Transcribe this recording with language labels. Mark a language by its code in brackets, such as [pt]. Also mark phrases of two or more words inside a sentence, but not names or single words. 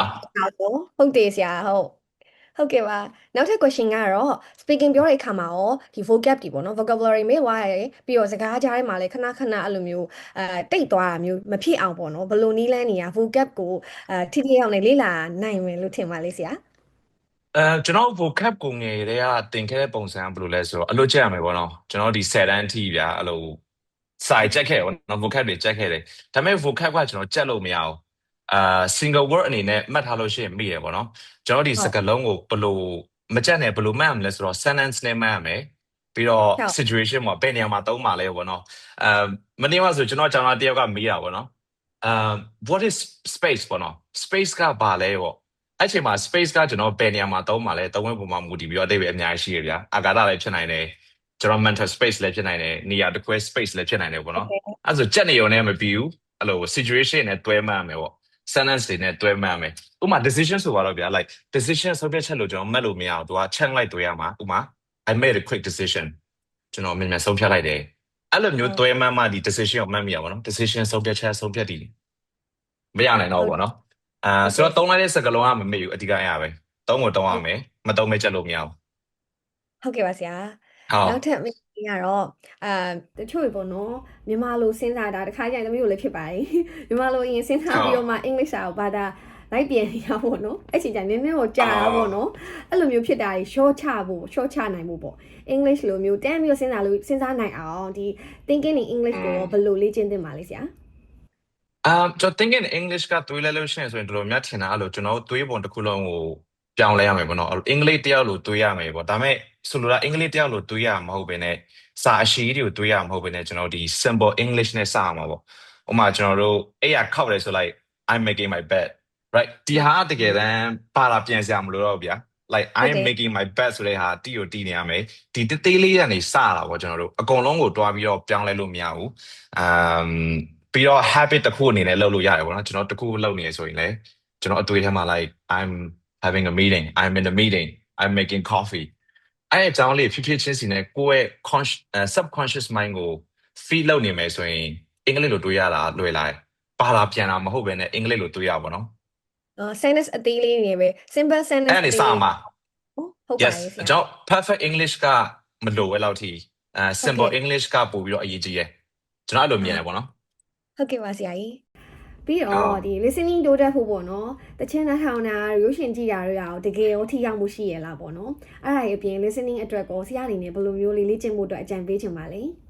[my] ဟုတ်တယ်ဆရာဟုတ်ကဲ့ပါနောက်ထပ် question ကတော့ speaking ပြောတဲ့အခါမှာရောဒီ vocab တွေပေါ့နော် vocabulary မေ့သွားရတယ်ပြီးတော့စကားကြားထဲမှာလည်းခဏအဲ့လိုမျိုးတိတ်သွားတာမျိုးမဖြစ်အောင်ပေါ့နော်ဘယ်လိုနည်းလမ်းတွေက vocab ကိုထိထိရောက်နေလေ့လာနိုင်မယ်လို့ထင်ပါလေဆရာ ကျွန်တော် vocab ကိုငယ်တွေကတင်ခဲ့တဲ့ပုံစံဘယ်လိုလဲဆိုတော့အလို့ချက်ရမယ်ပေါ့နော်ကျွန်တော်ဒီ10တန်းအထိဗျာအဲ့လိုစာချက်ခဲ့ပေါ့နော် vocab တွေချက် ခဲ့တယ်ဒါပေမဲ့ vocab ကကျွန်တော်ချက်လို့မရဘူး [en] single word [my] အနေနဲ့မှတ်ထားလို့ရှိရင်မိရပေါ့နော်ကျွန်တော်ဒီစကားလုံးကိုဘယ် လိုမချက်နဲ့ဘယ်လိုမှတ်ရမလဲဆိုတော့ sentence နဲ့မှတ်ရမယ်ပြီးတော့ situation မှာဘယ်နေရာမှာသုံးပါလဲပေါ့နော်မနေ့ကဆိုကျွန်တော်ကျောင်းသားတယောက်ကမေးတာပေါ့နော် [en] what is space [my] ပေါ့နော် space ကဘာလဲပေါ့အဲ့ချိန်မှာ space ကကျွန်တော်ဘယ်နေရာမှာသုံးပါလဲသုံးဝဲပုံမှာမူတည်ပြီးတော့အသေးပဲအများကြီးရှိရဗျာအာကာသလည်းဖြစ်နိုင်တယ်ကျွန်တော် [en] mental space [my] လည်းဖြစ်နိုင်တယ်နေရာတစ်ခွဲ space လည်းဖြစ်နိုင်တယ်ပေါ့နော်အဲ့ဆိုချက်နေုံနဲ့မပြီးဘူးအဲ့လို situation နဲ့တွဲမှတ်ရမယ်ပေါ့ sentence တွေနဲ့တွဲမှတ်မယ်ဥပမာ decision ဆိုပါတော့ဗျာ [en] like decision [my] ဆုံးဖြတ်ချက်လို့ကျွန်တော်မှတ်လို့မရအောင်သူက check လိုက်တွဲရမှာဥပမာ [en] I made a quick decision [my] ကျွန်တော်မြန်မြန်ဆုံးဖြတ်လိုက်တယ်အဲ့လိုမျိုးတွဲမှတ်မှဒီ decision ကိုမှတ်မိရပါတော့ decision ဆုံးဖြတ်ချက်ဆုံးဖြတ်တည်မရနိုင်တော့ဘူးပေါ့နော်ဆိုတော့သုံးလိုက်တဲ့စကားလုံးကမမေ့ဘူးအဓိကအဲ့ရပဲသုံးကိုသုံးရမယ်မသုံးမဲချက်လို့မရဘူး ဟုတ်ကဲ့ပါဆရာ ဟုတ် နောက်ထပ်မေးရတော့တချို့တွေပေါ့နော်မြန်မာလိုစဉ်းစားတာတခါကျရင်သမီးတို့လည်းဖြစ်ပါတယ်မြန်မာလိုအရင်စဉ်းစားပြီးတော့မှအင်္ဂလိပ်စာကိုဘာသာလိုက်ပြန်ရပေါ့နော်အဲ့ချိန်ကျနည်းနည်းတော့ကြာတာပေါ့နော်အဲ့လိုမျိုးဖြစ်တာတွေ short ချနိုင်ဖို့ပေါ့ English လိုမျိုးတန်းပြီးတော့စဉ်းစားနိုင်အောင်ဒီ [en] thinking in English [my] ကိုဘယ်လိုလေ့ကျင့်သင့်ပါလဲဆရာ ကျွန်တော် [en] thinking English [my] ကတွေးလဲလို့ရှိရင်ဆိုရင်တော်တော်များထင်တာအဲ့လိုကျွန်တော်တွေးပုံတစ်ခုလုံးကိုပြောင်းလဲရမယ်ပေါ့နော်အင်္ဂလိပ်တယောက်လိုတွေးရမယ်ပေါ့ဒါပေမဲ့ဆိုလိုတာအင်္ဂလိပ်တယောက်လိုတွေးရမှာမဟုတ်ဘဲနဲ့စာအရှိတွေကို တွေးရမှာမဟုတ်ဘဲနဲ့ကျွန်တော်ဒီ [en] simple English [my] နဲ့စရမှာပေါ့ဥပမာကျွန်တော်တို့အဲ့ရခောက်တယ်ဆိုလိုက် [en] I'm making my bed right [my] ဒီဟာတကယ်တမ်းပါ လာပြန်စရာမလိုတော့ဘူးဗျာ [en] like I'm making my bed [my] ဆိုတဲ့ဟာတီကိုတီနေရမယ်ဒီတေးသေးလေးကနေစတာပေါ့ကျွန်တော်တို့အကုန်လုံးကိုတွားပြီးတော့ပြောင်းလဲလို့မရဘူးပြီးတော့ habit တစ်ခုအနေနဲ့လုပ်လို့ရတယ်ပေါ့နော်ကျွန်တော်တစ်ခုလုပ်နေရဆိုရင်လည်းကျွန်တော်အတွေ့အထဲမှာ [en] like I'm having a meeting I'm in a meeting I'm making coffee [my] အဲ့အကြောင်းလေးဖြစ်ဖြစ်ချင်းစီနဲ့ကိုယ့်ရဲ့ [en] subconscious mind [my] ကို feed လုပ်နေမယ်ဆိုရင်အင်္ဂလိပ်လိုတွေးရတာလွယ်လာပါလာပြန်တာမဟုတ်ဘဲနဲ့အင်္ဂလိပ်လိုတွေးရပါတော့ sentence အသေးလေးနေပဲ [en] simple sentence [my] အဲ့ဒီစမှာ ဟုတ်ပါရဲ့ဆရာ ကျွန်တော် [en] perfect English [my] ကမလိုပဲလောက်ထိ [en] simple English [my] ကပို့ပြီးတော့အရေးကြီးတယ်ကျွန်တော်အဲ့လိုမြင်တယ်ပေါ့နော် ဟုတ်ကဲ့ပါဆရာကြီးပြီးတော့ဒီ listening တိုးတက်ဖို့ပေါ့နော်တချင်းနှာထောင်တာရုပ်ရှင်ကြည့်တာတွေရောတကယ်ရောထိရောက်မှုရှိရလားပေါ့နော်အဲ့ဒါအပြင် listening အတွက်ကိုဆရာအနေနဲ့ဘယ်လိုမျိုးလေးလေ့ကျင့်ဖို့အတွက်အကြံပေးချင်ပါလဲ